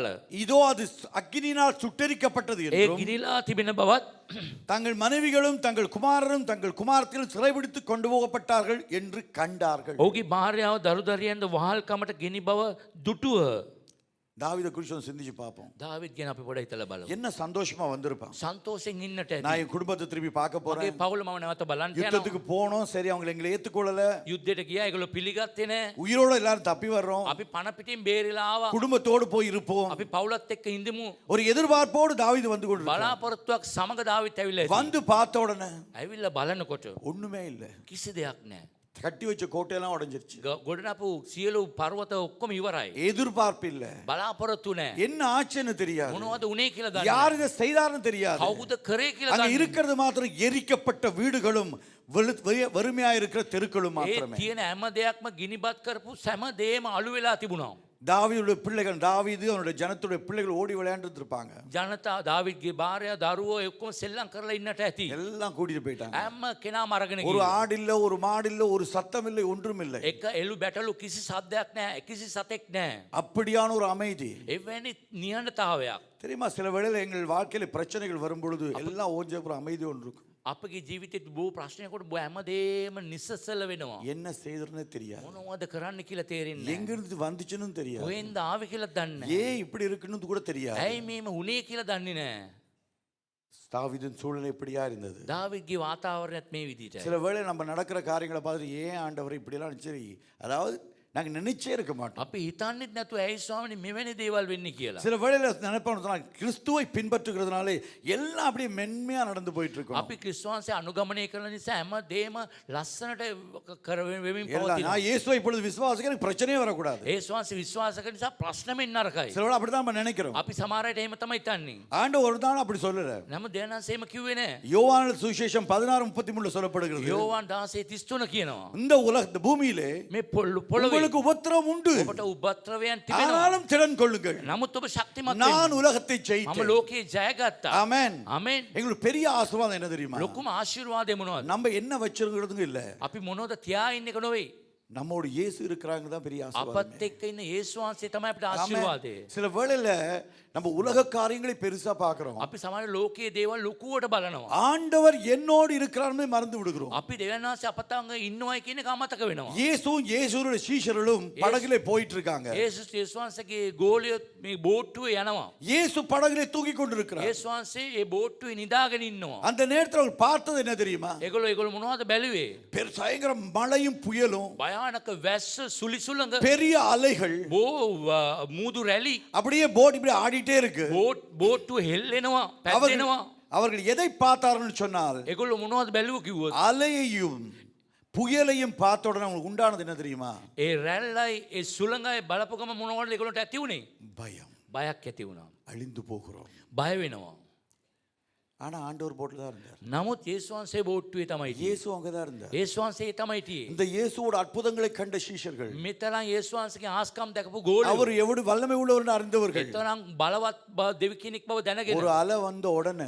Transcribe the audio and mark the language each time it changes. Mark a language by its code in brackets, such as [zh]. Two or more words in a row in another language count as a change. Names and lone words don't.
[ta] இதோ அது அக்கினியினால் சுட்டெரிக்கப்பட்டது [si] ඒ [ta] என்றும் [si] ගිනිලා තිබෙන බවත් [ta] தங்கள் மனைவிகளும் தங்கள் குமாரரும் தங்கள் குமாரத்திலும் சிறைபிடித்து கொண்டு போகப்பட்டார்கள் என்று கண்டார்கள். [si] ඔහුගේ භාර්යාව දරුදරියන්ද වහල්කමට ගෙනි බව දුටුව. [ta] தாவீதை குறித்து சிந்திச்சு பார்ப்போம். [si] දාවිත් ගැන අපි පොඩ්ඩක් හිතලා බලමු. [ta] என்ன சந்தோஷமா வந்திருப்பான். [si] සන්තෝෂෙන් ඉන්නට [ta] நான் [si] ඇති. [ta] என் குடும்பத்தை திரும்பி பார்க்க [si] මගේ [ta] போறேன். [si] පවුල මම නැවත බලන්න යනවා. [ta] யுத்தத்துக்கு போனோம், சரி அவங்க எங்களை ஏத்துக்கொள்ளல, [si] යුද්ධයට ගියා ඒගොල්ලෝ පිළිගත්තේ නැහැ. [ta] உயிரோட எல்லாரும் தப்பி வர்றோம், [si] අපි පණ පිටින් බේරිලා ආවා. [ta] குடும்பத்தோடு போய் இருப்போம். [si] අපි පවුලත් එක්ක ඉඳමු. [ta] ஒரு எதிர்பார்ப்போடு தாவீது வந்து கொண்டிருக்கிறான். [si] බලාපොරොත්තුවක් සමග දාවිත් ඇවිල්ලා ඇති. [ta] வந்து பார்த்த உடனே [si] ඇවිල්ලා බලනකොට [ta] ஒண்ணுமே இல்ல. [si] කිසි දෙයක් නැහැ. [ta] கட்டி வச்ச கோட்டையெல்லாம் உடைஞ்சிருச்சு. [si] ගොඩනපු සියලු පර්වත ඔක්කොම ඉවරයි. [ta] எதிர்பார்ப்பு இல்ல. [si] බලාපොරොත්තු නැහැ. [ta] என்ன ஆச்சுன்னு தெரியாது. [si] මොනවද උනේ කියලා දන්නේ [ta] யார் [si] නැහැ. [ta] இதை செய்தார்னு தெரியாது. [si] කවුද කරේ කියලා [ta] அங்க [si] දන්නේ නැහැ. [ta] இருக்கிறது மாத்திரம் எரிக்கப்பட்ட வீடுகளும் வறுமையா இருக்கிற தெருக்களும் [si] ඒ [ta] மாத்திரமே. [si] තියෙන හැම දෙයක්ම ගිනිබත් කරපු හැම දෙයක්ම අළු වෙලා තිබුණා. [ta] தாவீதுடைய பிள்ளைகள், தாவீது அவனுடைய ஜனத்துடைய பிள்ளைகள் ஓடி விளையாண்டுட்டு இருப்பாங்க. [si] ජනතා දාවිත්ගේ භාර්යාව දරුවෝ ඔක්කොම සෙල්ලම් කරලා ඉන්නට ඇති. [ta] எல்லாம் கூட்டிட்டு போயிட்டாங்க. [si] හැම කෙනාම අරගෙන [ta] ஒரு [si] ගියා. [ta] ஆடு இல்ல, ஒரு மாடு இல்ல, ஒரு சத்தம் இல்லை, ஒன்றும் இல்லை. [si] එක එළු බැටළු කිසි සද්දයක් නැහැ. කිසි සතෙක් නැහැ. [ta] அப்படியான ஒரு அமைதி. [si] එවැනි නිහඬතාවයක්. [ta] தெரியுமா, சில வேளையில எங்கள் வாழ்க்கையில பிரச்சனைகள் வரும் பொழுது எல்லாம் ஓஞ்ச அப்புறம் அமைதி ஒன்று இருக்கும். [si] අපගේ ජීවිතෙත් බෝ ප්‍රශ්නයකොට හැමදේම නිසසල වෙනවා. [ta] என்ன செய்யறதுன்னே தெரியாது, [si] මොනවද කරන්න කියලා තේරෙන්නේ [ta] எங்க இருந்து வந்துச்சுன்னு தெரியாது, [si] කොහෙන්ද ආවේ කියලා දන්නේ නැහැ. [ta] ஏன் இப்படி இருக்குன்னு கூட தெரியாது. [si] ඇයි මේම උනේ කියලා දන්නේ නැහැ. [ta] தாவீதின் சூழ்நிலை இப்படியா இருந்தது. [si] දාවිද්ගේ වාතාවරණයත් මේ විදිහට. [ta] சில வேளை நம்ம நடக்கிற காரியங்களை பார்த்துட்டு ஏன் ஆண்டவர் இப்படிலாம் சரி, அதாவது நாங்கள் நினைச்சே இருக்க மாட்டோம். [si] අපි හිතන්නෙත් නැතුව ඇයි ස්වාමීනි මෙවැනි දේවල් වෙන්නේ කියලා. [ta] சில வேளையில நினைப்போம் கிறிஸ்துவை பின்பற்றுகிறதுனாலே எல்லாம் அப்படியே மென்மையா நடந்து போயிட்டு இருக்கோம். [si] අපි ක්‍රිස්තුවන්සේ අනුගමනය කරන නිසා හැමදේම ලස්සනට වෙමින් [ta] எல்லாம் [si] පවතිනවා. [ta] நான் இயேசுவை இப்பொழுது விசுவாசிக்க எனக்கு பிரச்சனையே வரக்கூடாது. [si] ඒ ස්වාමීන් විශ්වාස කරන නිසා ප්‍රශ්නෙමින් නරකයි. [ta] சில வேளை அப்படிதான் நம்ம நினைக்கிறோம். [si] අපි සමහර අයට එහෙම තමයි හිතන්නේ. [ta] ஆண்டவர் ஒரு நாள் அப்படி சொல்லல. [si] නමුත් දෙවියන්සේ එහෙම කිව්වේ නැහැ. [ta] யோவான் சுவிசேஷம் 16:33 சொல்லப்படுகிறது, [si] යෝවාන් 16:33 කියනවා. [ta] இந்த உலக பூமியிலே [si] මේ පොළොවේ [ta] உங்களுக்கு உபத்திரவம் உண்டு, [si] ඔබට උපද්‍රවයන් තිබෙනවා. [ta] ஆனாலும் திடன் கொள்ளுங்கள், [si] නමුත් ඔබ ශක්තිමත් [ta] நான் [si] වෙන්න. [ta] உலகத்தை [si] මම [ta] ஜெயித்தேன். [si] ලෝකේ ජයගත්තා. [ta] ஆமென். [si] ආමෙන්. [ta] எங்களுக்கு பெரிய ஆசீர்வாதம் என்ன தெரியுமா, [si] ලොකුම ආශිර්වාදය මොනවද? [ta] நம்ம என்ன வச்சிருக்கிறதுங்க இல்ல, [si] අපි මොනවද තියා ඉන්න එක නොවේ. [ta] நம்மோட இயேசு இருக்கிறாங்க தான் பெரிய ஆசீர்வாதம். [si] අපත් එක්ක ඉන්න යේසුස් වහන්සේ තමයි අපිට ආශිර්වාදය. [ta] சில வேளையில நம்ம உலக காரியங்களை பெருசா பார்க்கிறோம், [si] අපි සමහර ලෝකයේ දේවල් ලොකුවට බලනවා. [ta] ஆண்டவர் என்னோடு இருக்கிறார்னு மறந்து விடுகிறோம். [si] අපි දෙවියන් වහන්සේ අපත් අංග ඉන්නවයි කියන එක අමතක වෙනවා. [ta] இயேசுவும் இயேசுவோட சீஷர்களும் படகுல போயிட்டு இருக்காங்க. [si] යේසුස් වහන්සේගේ ගෝලියොත් මේ බෝට්ටුවේ යනවා. [ta] இயேசு படகுல தூக்கி கொண்டிருக்கிறார். [si] යේසුස් වහන්සේ ඒ බෝට්ටුවේ නිදාගෙන ඉන්නවා. [ta] அந்த நேரத்தில் அவர் பார்த்தது என்ன தெரியுமா, [si] ඒගොල්ලෝ මොනවද බැලුවේ? [ta] பயங்கர மழையும் புயலும், [si] භයානක වැස්ස සුලිසුලඟ [ta] பெரிய அலைகள், [si] මූදු රැලි [ta] அப்படியே போட் இப்படி ஆடிட்டே இருக்கு. [si] බෝට්ටුව හෙල්ලෙනවා පැද්දෙනවා. [ta] அவர்கள் எதை பார்த்தார்கள் சொன்னால், [si] ඒගොල්ලෝ මොනවද බැලුව කිව්වොත් [ta] அலையையும் புயலையும் பார்த்த உடனே அவங்களுக்கு உண்டானது என்ன தெரியுமா, [si] ඒ රැල්ලයි ඒ සුළඟයි බලපු ගම මොනවද ඒගොල්ලන්ට ඇති වුනේ? [ta] பயம், [si] බයක් ඇති වුණා. [ta] அழிந்து போகிறோம். [si] බය වෙනවා. [ta] ஆனா ஆண்டவர் போட்ல தான் இருந்தார். [si] නමුත් යේසුස් වහන්සේ බෝට්ටුවේ තමයි හිටියේ. [ta] இயேசு அங்கதான் இருந்தார். [si] යේසුස් වහන්සේ තමයි හිටියේ. [ta] இந்த இயேசுவோட அற்புதங்களை கண்ட சீஷர்கள், [si] මෙතරම් යේසුස් වහන්සේගේ ආස්කම් දැකපු ගෝලයෝ, [ta] அவர் எவ்வளவு வல்லமை உள்ளவர்னு அறிந்தவர்கள், [si] මෙතරම් බලවත් දෙවි කෙනෙක් බව දැනගෙන [ta] ஒரு அலை வந்த உடனே